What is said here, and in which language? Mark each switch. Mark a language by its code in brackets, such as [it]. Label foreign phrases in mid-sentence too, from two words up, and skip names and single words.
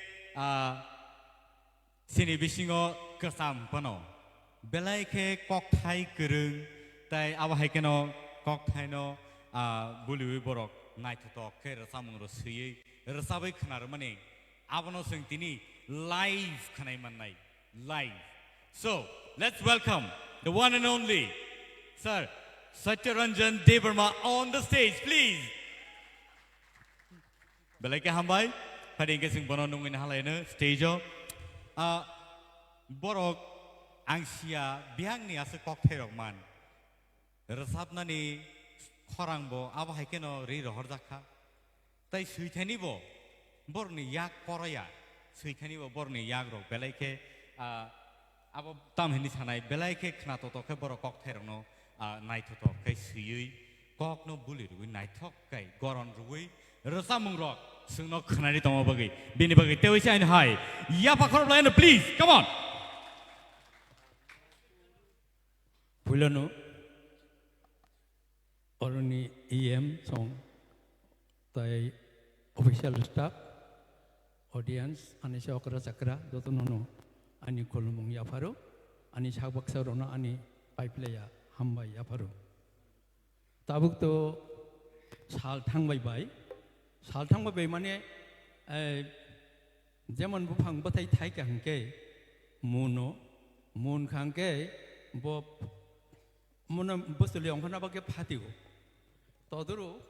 [trp] sini bisingo kesam pano belai ke kok thai kereng tai awa hai keno kok thai no buliwi borok nai to ke rasamung ro sui rasabai khana mane Abano sing tini live kanai manai live. [en] So let's welcome the one and only Sir Satyaranjan Devarma on the stage, please. [trp] Belai ke hambai, pada ingin sing bono nungin halai ne stage o. Borok angsia biang ni asa [en] cocktail man. [trp] Resapna ni khorang bo aba haikeno ri rohor jakha. Tai suithani bo borni yak koraya. Suithani bo borni yak ro belai ke aba tam hini sanai belai ke khna to ke borok cocktail no nai to kai suyui kok no buli ru nai thok kai goron rui resapmung rok sungno khnari tomo bagi bini bagi tewi sai hai ya pakhor [en] line please come on. [trp] Pulano Oroni EM song tai [en] official staff audience [trp] ani sakra sakra dotonono ani kolomong yafaro ani sagbaksa rono ani paiplaya hambai yafaro tabuk to sal thangbai bai sal thangbai bai mane যেমন বুফাং বাথাই থাইকা হাঙ্কে মুনো মুন খাঙ্কে ব মনে বসলে অঙ্কনা বাকে ফাতিও তদরো